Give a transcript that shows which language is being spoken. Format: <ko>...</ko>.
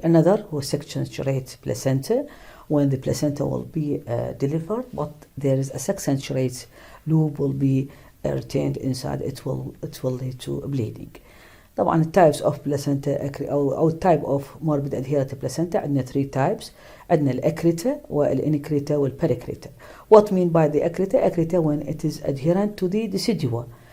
<en>Another who section saturate placenta, when the placenta will be delivered, but there is a section-saturate loop will be retained inside, it will lead to bleeding. طبعا types of placenta أو type of morbid adherent placenta عندنا 3 types.</en> <ar>عندنا الأكريتا والإنكريتا والبريكريتا.</ar> <en>What mean by the accreta? Accreta when it is adherent to the decidua.</en>